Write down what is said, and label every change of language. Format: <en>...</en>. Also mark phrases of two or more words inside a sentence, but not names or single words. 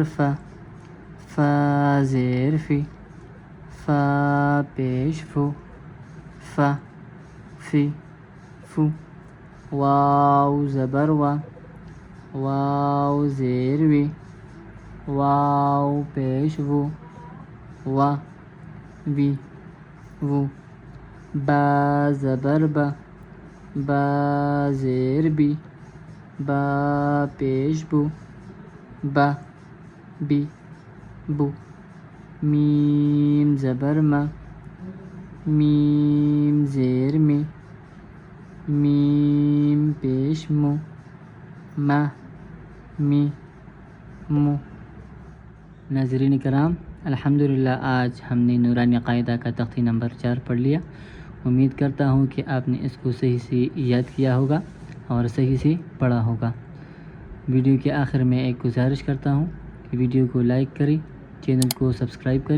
<ur>فا فا زیر فی فا پیش فو فا فی فو واو زبر وا واو زیر وی واو پیش وو وا وی وو با زبر با با زیر بی با پیش بو با بی بو میم زبر ما میم زیر می میم پیش مو ما می مو ناظرین کرام، الحمدللہ آج ہم نے نورانی قاعدہ کا تختی نمبر 4 پڑھ لیا۔ امید کرتا ہوں کہ آپ نے اس کو صحیح سے یاد کیا ہوگا اور صحیح سے پڑھا ہوگا۔ ویڈیو کے آخر میں ایک گزارش کرتا ہوں کہ ویڈیو کو لائک کریں، چینل کو سبسکرائب کریں۔</ur>